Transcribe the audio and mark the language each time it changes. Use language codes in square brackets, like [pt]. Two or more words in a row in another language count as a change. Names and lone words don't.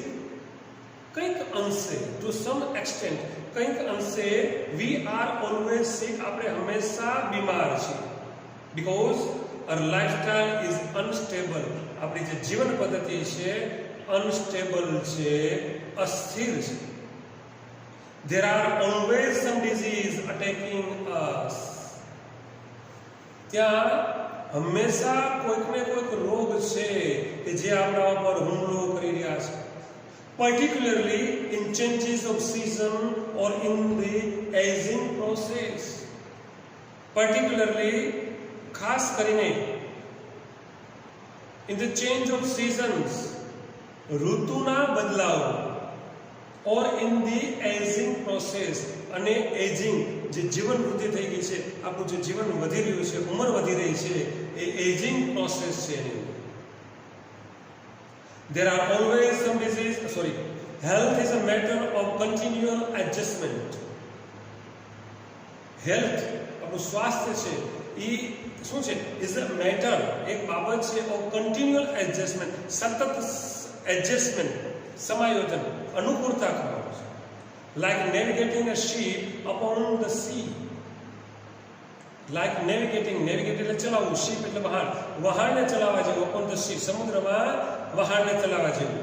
[gu] કંઈક અંશે, [en] to some extent, [gu] કંઈક અંશે [en] we are always sick, [gu] આપણે હંમેશા બીમાર છીએ. [en] because our lifestyle is unstable, [gu] આપણી જે જીવન પદ્ધતિ છે અનસ્ટેબલ છે, અસ્થિર છે. [en] There are always some disease attacking us. [gu] ત્યાં હંમેશા કોઈક ને કોઈક રોગ છે કે જે આપણા ઉપર હુમલો કરી રહ્યા છે. [en] Particularly in changes of season or in the aging process. Particularly, [gu] ખાસ કરીને [en] in the change of seasons, [gu] ઋતુના બદલાવ, [en] or in the aging process, [gu] અને એજિંગ, જે જીવન વૃદ્ધિ થઈ ગઈ છે, આપણું જે જીવન વધી રહ્યું છે, ઉંમર વધી રહી છે, એ [en] aging process [gu] છે એની. [en] There are always some disease, health is a matter of continual adjustment. Health, [gu] આપણું સ્વાસ્થ્ય છે એ શું છે? [en] is a matter, [gu] એક બાબત છે [en] of continual adjustment, [gu] સતત એડજસ્ટમેન્ટ, સમાયોજન, અનુકૂળતા કરવાનું છે. [en] like navigating a ship upon the sea. like navigating, navigate [gu] એટલે ચલાવવું, શીપ એટલે વહાણ, વહાણને ચલાવવા જેવું, [en] upon the sea, [gu] સમુદ્રમાં વહાણને ચલાવવા જેવું.